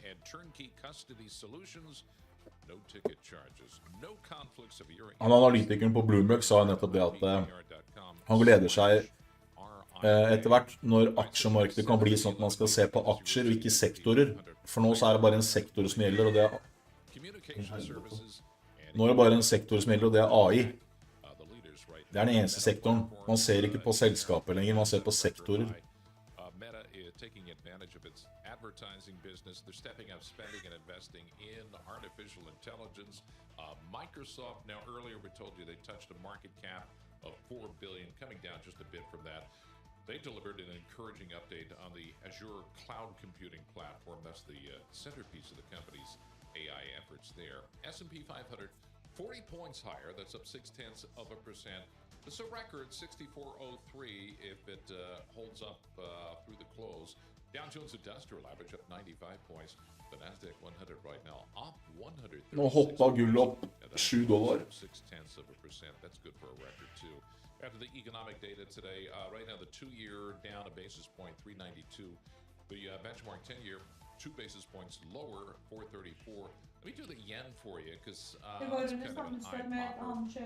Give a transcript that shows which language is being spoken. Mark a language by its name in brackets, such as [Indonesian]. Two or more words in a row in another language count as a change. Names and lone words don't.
[Norwegian] Han analytikeren på Bloomberg sa nettopp det at han gleder seg etter hvert når aksjemarkedet kan bli sånn at man skal se på aksjer og ikke sektorer. For nå så er det bare en sektor som gjelder, og det nå er det bare en sektor som gjelder, og det er AI. Det er den eneste sektoren. Man ser ikke på selskaper lenger, man ser på sektorer. [English] Meta is taking advantage of its advertising business. They're stepping up spending and investing in artificial intelligence. Microsoft, now earlier we told you they touched a market cap of $4 billion, coming down just a bit from that. They delivered an encouraging update on the Azure cloud computing platform. That's the centerpiece of the company's AI efforts there. S&P 500, 40 points higher. That's up 0.6%. It's a record 64.03 if it holds up through the close. Dow Jones Industrial average up 95 points. The Nasdaq 100 right now up 100. [Norwegian] Nå hoppa gull opp $7. [English] 0.6%. That's good for a record too. After the economic data today, right now the 2-year down a basis point, 392. The benchmark 10-year 2 basis points lower, 434. Let me do the yen for you, because it's kind of an eye popper.